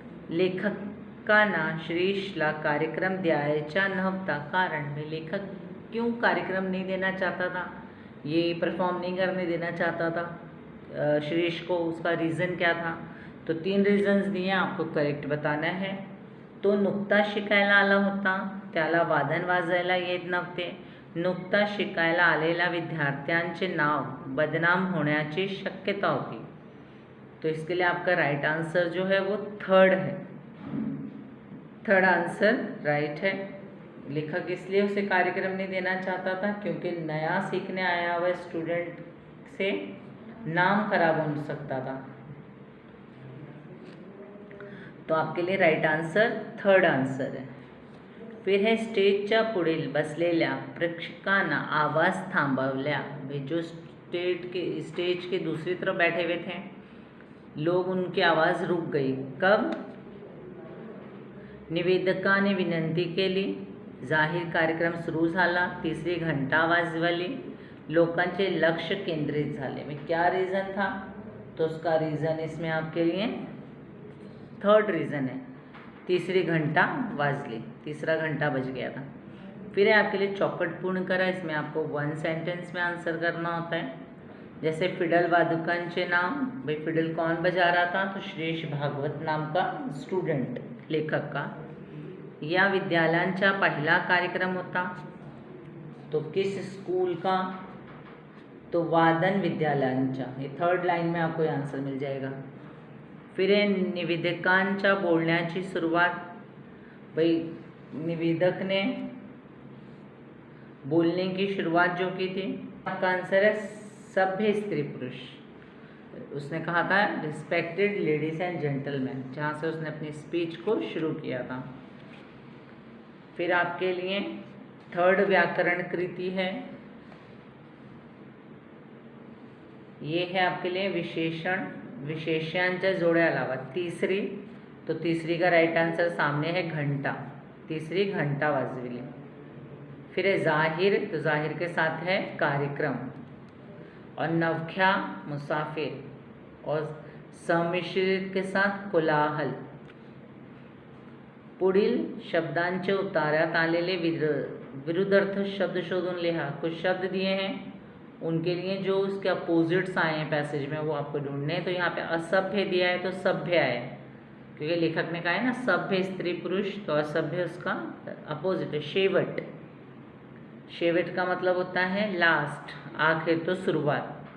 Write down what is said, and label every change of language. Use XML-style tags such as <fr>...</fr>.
<mr>लेखकांना श्रीशला कार्यक्रम द्यायचा नव्हता कारण,</mr> <hi>भाई लेखक क्यों कार्यक्रम नहीं देना चाहता था, ये परफॉर्म नहीं करने देना चाहता था श्रीश को, उसका रीज़न क्या था? तो 3 रीजन्स दिए, आपको करेक्ट बताना है।</hi> <mr>तो नुकता शिकायला आला होता, त्याला वादन वाजायला येत नव्हते, नुकता शिकायला आलेल्या विद्यार्थ्यांचे नाव बदनाम होण्याची शक्यता होती।</mr> <hi>तो इसके लिए आपका राइट आंसर जो है वो थर्ड है, थर्ड आंसर राइट है। लेखक इसलिए उसे कार्यक्रम नहीं देना चाहता था क्योंकि नया सीखने आया हुआ स्टूडेंट से नाम खराब हो सकता था। तो आपके लिए राइट आंसर थर्ड आंसर है। फिर है</hi> <mr>स्टेजच्या पुढील बसलेल्या प्रेक्षकांना आवाज थांबवल्या,</mr> <hi>जो स्टेज के दूसरी तरफ बैठे हुए थे लोग, उनकी आवाज़ रुक गई। कब?</hi> <mr>निवेदकाने विनंती केली, जाहीर कार्यक्रम सुरू झाला, तिसरी घंटा वाजवली, लोकांचे लक्ष केंद्रित झाले।</mr> <hi>में क्या रीज़न था? तो उसका रीज़न इसमें आपके लिए थर्ड रीज़न है,</hi> <mr>तीसरी घंटा वाजली,</mr> <hi>तीसरा घंटा बज गया था। फिर है आपके लिए चौकट पूर्ण करा, इसमें आपको 1 सेंटेंस में आंसर करना होता है। जैसे फिडल वादकांचे नाम, भाई फिडल कौन बजा रहा था? तो श्रीश भागवत नाम का स्टूडेंट, लेखक का। या विद्यालयांचा पहला कार्यक्रम होता, तो किस स्कूल का? तो वादन विद्यालयांचा, ये थर्ड लाइन में आपको आंसर मिल जाएगा। फिर है</hi> <mr>निवेदकांच्या बोलण्याची सुरुवात,</mr> <hi>भाई निवेदक ने बोलने की शुरुआत जो की थी, आपका आंसर है सभ्य स्त्री पुरुष। उसने कहा था रिस्पेक्टेड लेडीज एंड जेंटलमैन, जहाँ से उसने अपनी स्पीच को शुरू किया था। फिर आपके लिए थर्ड व्याकरण कृति है, ये है आपके लिए विशेषण, विशेष्यांच्या जोड्या अलावा तीसरी, तो तीसरी का राइट आंसर सामने है घंटा, तीसरी घंटा वाजविली। फिर है जाहिर, तो जाहिर के साथ है कार्यक्रम, और नवख्या मुसाफिर, और सम्मिश्रित के साथ कोलाहल।</hi> <mr>पुढील शब्दांचे उतार्यात आलेले विरुद्धार्थ शब्द शोधून लिहा।</mr> <hi>कुछ शब्द दिए हैं, उनके लिए जो उसके अपोजिट्स आए हैं पैसेज में वो आपको ढूंढने हैं। तो यहाँ पे असभ्य दिया है तो सभ्य है, क्योंकि लेखक ने कहा है ना सभ्य स्त्री पुरुष, तो असभ्य उसका अपोजिट है शेवट। शेवट का मतलब होता है लास्ट, आखिर, तो शुरुआत।</hi>